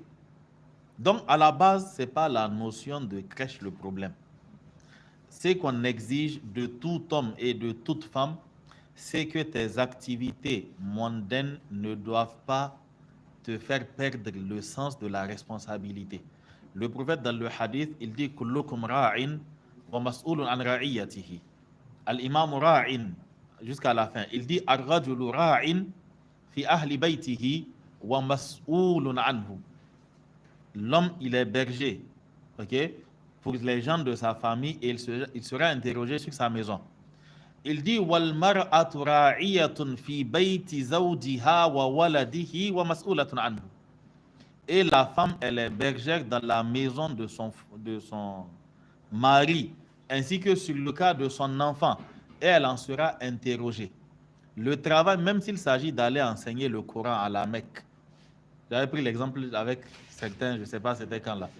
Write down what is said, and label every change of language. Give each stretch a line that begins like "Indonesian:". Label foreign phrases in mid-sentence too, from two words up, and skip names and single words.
French: Donc, à la base, ce n'est pas la notion de crèche le problème. Ce qu'on exige de tout homme et de toute femme, c'est que tes activités mondaines ne doivent pas te faire perdre le sens de la responsabilité. Le prophète, dans le hadith, il dit «
Arabic: كلكم راع ومسؤول عن رعيته » الإمام راع,
French: jusqu'à la fin. Il dit «
Arabic: الرجل راع في أهل بيته ومسؤول عنه
French: » L'homme, il est berger, ok, pour les gens de sa famille et il sera interrogé sur sa maison. Il dit
Arabic: والمرأة راعية في بيت زوجها وولده ومسؤولة عنه.
French: Et la femme, elle est bergère dans la maison de son mari, ainsi que sur le cas de son enfant, et elle en sera interrogée. Le travail, même s'il s'agit d'aller enseigner le Coran à la Mecque, j'avais pris l'exemple avec certains, je ne sais pas c'était quand là.